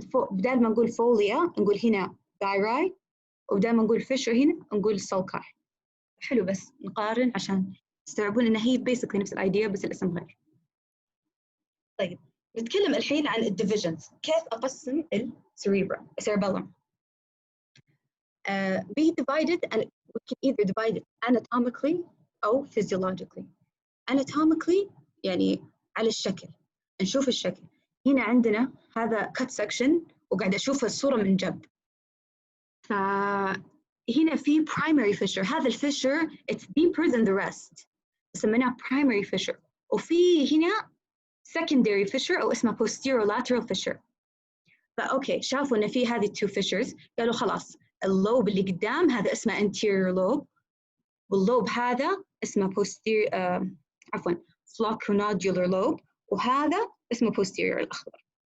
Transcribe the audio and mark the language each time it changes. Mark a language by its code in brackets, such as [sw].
[ar] بدال ما نقول فوليا نقول هنا gyri، وبدال ما نقول fissure هنا نقول sulci. حلو بس نقارن عشان تستوعبون ان هي basically نفس الايديا بس الاسم غير. طيب نتكلم الحين عن الديفيجنز، كيف اقسم الcerebellum. [en] Be divided and we can either divide it anatomically [ar] أو [en] physiologically. [ar] Anatomically يعني على الشكل، نشوف الشكل. هنا عندنا هذا cut section وقاعد أشوف الصورة من جنب. فهنا في primary fissure. هذا الفيشر [en] it's deeper than the rest، [ar] سميناه [en] primary fissure. [ar] وفي هنا secondary fissure أو اسمه posterolateral fissure. فأوكي شافوا إن في هذه two fissures، قالوا خلاص اللوب اللي قدام هذا اسمه anterior lobe، واللوب هذا اسمه عفوا floccunodular lobe، وهذا اسمه posterior الأخضر.